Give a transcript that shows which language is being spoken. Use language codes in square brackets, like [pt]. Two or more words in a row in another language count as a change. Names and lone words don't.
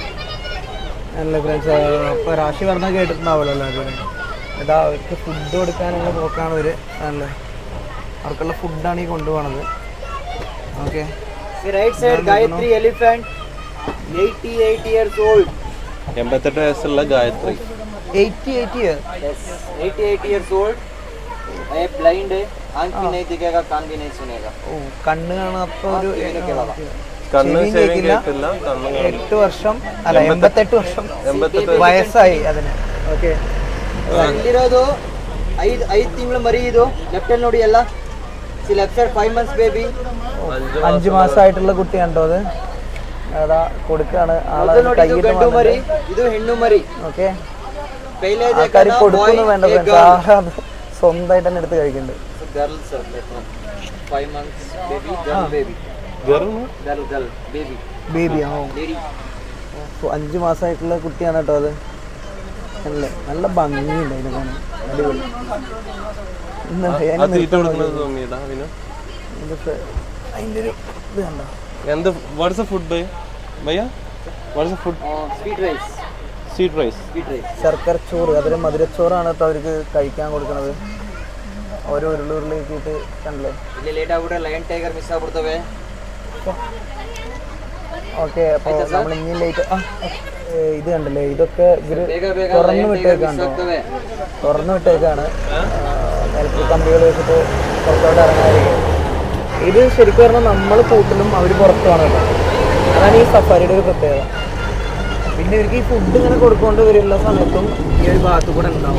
[ml] അല്ല ഫ്രണ്ട്സ്, ഇപ്പോൾ രാശി പറഞ്ഞാൽ കേട്ടിട്ടുണ്ടാവുമല്ലോ എല്ലാവരും. ഇതാ അവർക്ക് ഫുഡ് കൊടുക്കാനുള്ള പോക്കാണ് ഇവർ, അല്ലേ? അവർക്കുള്ള ഫുഡാണ് ഈ കൊണ്ടുപോകണത്. ഓക്കെ, [en] Right side Gayatri elephant, 88 years old. [ml] 88 വയസ്സുള്ള ഗായത്രി. [en] 88 years? Yes, 88 years old. [hi] ये ब्लाइंड है, आंख भी नहीं दिखेगा, कान भी नहीं सुनेगा। [ml] ഓ കണ്ണ് കാണാത്ത ഒരു കണ്ണ് ചെവിയും ചെവിയും കേൾക്കില്ല. കേൾക്കില്ല, കണ്ണും കാണില്ല. 8 വർഷം അല്ല 88 വർഷം 88 വയസ്സായി അതിന്. ഓക്കെ, [kn] ಇಲ್ಲಿರೋದು 5 ತಿಂಗಳು ಮರಿ ಇದು. ಲೆಫ್ಟ್ ಅಲ್ಲಿ ನೋಡಿ ಎಲ್ಲ. [en] See left side 5 months baby. [ml] 5 മാസമായിട്ടുള്ള കുട്ടിയാണ്ടോ അത്. അതാ കൊടുക്കാണ് ആളെ [kn] ಇದು ನೋಡಿ, ಇದು ಗಂಡು ಮರಿ, ಇದು ಹೆಣ್ಣು ಮರಿ. [ml] ഓക്കെ, ಪೈಲೆ ആൾക്കാർ കൊടുക്കുന്നു വേണ്ട ഫ്രണ്ട്സ്, ആഹാ സ്വന്തമായിട്ട് തന്നെ എടുത്ത് കഴിക്കുന്നുണ്ട്. [en] girl sir 5 months baby, girl baby, [ml] ഗർഭം [en] girl baby, [ml] ബേബി ആ [en] lady. [ml] 5 മാസമായിട്ടുള്ള കുട്ടിയാണ് കേട്ടോ അത്. അല്ലേ, നല്ല ഭംഗിയുണ്ട് അതിനെ കാണാൻ, അടിപൊളി. ഇന്ന് ആ അതിനെ തീറ്റ കൊടുക്കുന്നത് തോന്നിയതാ പിന്നെ അതിൻ്റെ ഒരു ഇത് കണ്ടോ. [en] എന്ത് What's a food ഭയ്യ, What's a food? Sweet rice, Sweet rice. sweet rice. [ml] ശർക്കര ചോറ്, അതൊരു മധുരച്ചോറാണ് കേട്ടോ അവർക്ക് കഴിക്കാൻ കൊടുക്കുന്നത്. ഓരോ ഉരുളിലേക്കിട്ട് കണ്ടല്ലേ. [kn] ಇಲ್ಲಿ ಲೇಟ್ ಆಗ್ಬಿಟ್ರೆ [en] lion tiger miss [kn] ಆಗ್ಬಿಡ್ತವೆ. [ml] ഓക്കെ, അപ്പോൾ നമ്മൾ ഇനി ലേറ്റ് ഇത് കണ്ടല്ലേ, ഇതൊക്കെ ഇവര് [kn] ಬೇಗ ಬೇಗ [ml] തുറന്നു [en] lion tiger miss [ml] വിട്ടേക്കാണോ, [kn] ಆಗ್ತವೆ. [ml] തുറന്നു വിട്ടേക്കാണ്. ഇലക്ട്രിക് കമ്പികൾ വെച്ചിട്ട് പുറത്തോട്ട് ഇറങ്ങാതിരിക്കും. ഇത് ശരിക്കും പറഞ്ഞാൽ നമ്മൾ കൂട്ടിലും അവർ പുറത്തുമാണ് കേട്ടോ. അതാണ് ഈ സഫാരിയുടെ ഒരു പ്രത്യേകത. പിന്നെ ഇവർക്ക് ഈ ഫുഡ് ഇങ്ങനെ കൊടുക്കൊണ്ട് വരുള്ള സമയത്തും ഈ ഒരു ഭാഗത്ത് കൂടെ ഉണ്ടാവും.